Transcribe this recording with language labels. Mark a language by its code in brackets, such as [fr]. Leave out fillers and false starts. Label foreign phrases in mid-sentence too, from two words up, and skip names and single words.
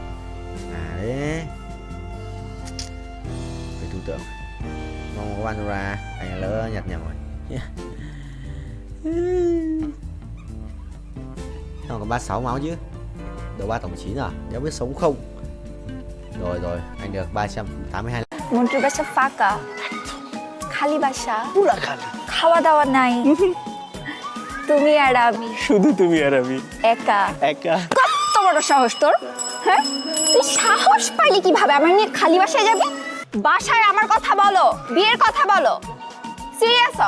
[vi] À đấy. Phải thủ tượng. Mong có bắn được ra. Anh lỡ nhặt nhầm rồi. Không có 36 máu chứ. Độ 3 tổng 9 à? Nếu biết sống không? Rồi rồi, anh được 382. [bn] মন্টুর বাসা ফাঁকা খালি বাসা পুরা খালি খাওয়া দাওয়া নাই তুমি আর আমি শুধু তুমি আর আমি একা একা কত বড় সাহস তোর হ্যাঁ তুই সাহস পাইলি কিভাবে আমার নিয়ে খালি বাসায় যাবি বাসায় আমার কথা বলো বিয়ের কথা বলো সিরিয়াস হও